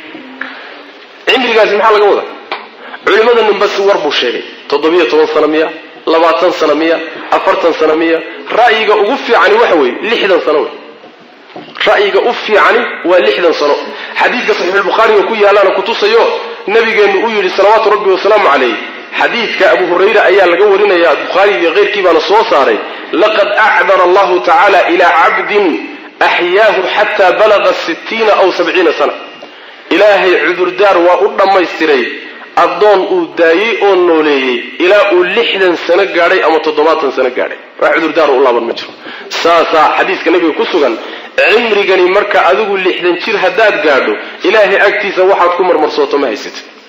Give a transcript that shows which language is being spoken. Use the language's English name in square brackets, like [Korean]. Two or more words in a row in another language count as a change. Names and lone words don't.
[Somali] cimrigaasi maxaa laga wadaa culimmada ninbas war buu sheegay 17 sano miya 20 sano miya 40 sano miya ra'yiga ugu fiicani waxa weeye 60 sano wey ra'yiga u fiicani waa 60 sano xadiidka saxiix al-bukhari oo ku yaalana ku tusayo nabigeenu uu yiri [Arabic] صلوات ربي وسلامه عليه [Somali] xadiidka abu hurayra ayaa laga warinaya bukhari iyo qeyrkii baana soo saaray [Arabic] لقد أعذر الله تعالى إلى عبد أحياه حتى بلغ 60 أو 70 سنة [Somali] ilaahay cudurdaar waa u dhamaystiray adoon uu daayay oo nooleeyay ilaa uu 60 sano gaadhay ama 70 sano gaadhay wax cudurdaar u laaban ma jiro saasa xadiiska nabiga ku sugan cimrigani marka adigu 60 jir hadaad gaadho ilaahay agtiisa waxaad ku marmarsooto ma haysatid